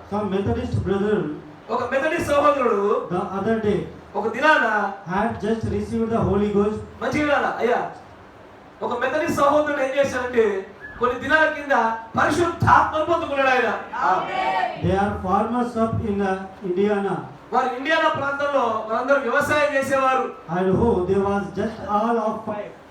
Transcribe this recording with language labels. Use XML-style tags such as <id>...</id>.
<en>Some Methodist brother,</en> <te>ఒక Methodist సహోదరుడు</te> <en>the other day,</en> <te>ఒక దినాన</te> <en>had just received the Holy Ghost.</en> <te>మంచిగా అయ్యా, ఒక మెథడిస్ట్ సహోదరుడు ఏం చేశాడంటే కొన్ని దినాల కింద పరిశుద్ధాత్మను పొందుకున్నాడు ఆయన.</te> <en>They are farmers up in Indiana.</en> <te>వారు ఇండియానా ప్రాంతంలో వారందరూ వ్యవసాయం చేసేవారు.</te> <en>And who there was just all of five.</en>